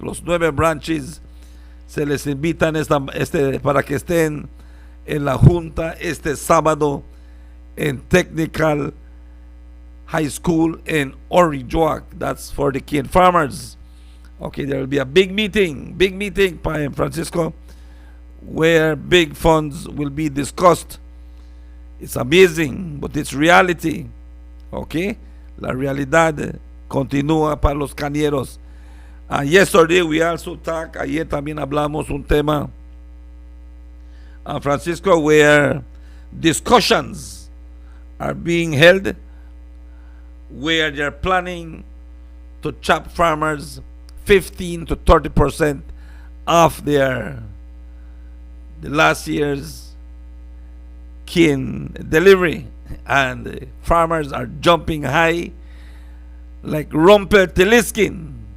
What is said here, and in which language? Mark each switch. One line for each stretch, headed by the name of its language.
Spanish: Los 9 branches se les invitan para que estén en la junta este sábado en Technical
English: High School in Orijoac. That's for the kid farmers. Okay, there will be a big meeting, Francisco, where big funds will be discussed. It's amazing, but it's reality.
Spanish: Okay, la realidad continúa para los cañeros.
English: Yesterday we also talked,
Spanish: ayer también hablamos un tema,
English: Francisco, where discussions are being held, where they're planning to chop farmers 15 to 30% off the last year's cane delivery, and farmers are jumping high like Rumpeltiliskin.